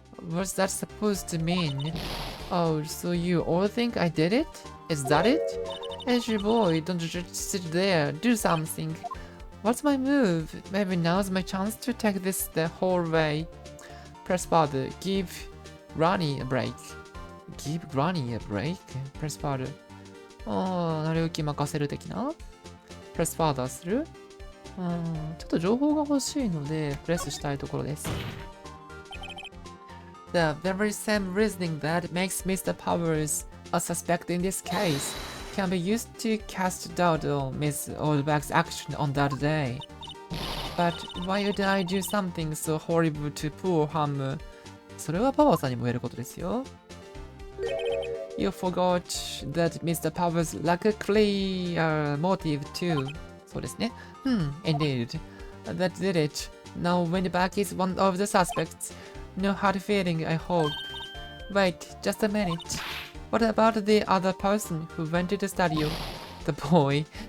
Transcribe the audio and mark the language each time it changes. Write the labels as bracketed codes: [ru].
[en] What's that supposed to mean? Oh, so you all think I did it? Is that it? Edgy boy, don't just sit there, do something. What's my move? Maybe now's my chance to take this the whole way. Press father, give Granny a break. Give Granny a break? Press father. [ja] なりゆき任せる的な Press father するちょっと情報が欲しいので、プレスしたいところです。 [en] The very same reasoning that makes Mr. Powers a suspect in this case can be used to cast doubt on Miss Oldback's action on that day. But why would I do something so horrible to poor Hammer? [ja] それはパワーさんにも言えることですよ。 [en] You forgot that Mr. Powers lacked a clear motive too. そうですね。 Indeed. That did it. Now Windback is one of the suspects. No hard feeling, I hope. Wait, just a minute. What about the other person who went to the studio? The boy.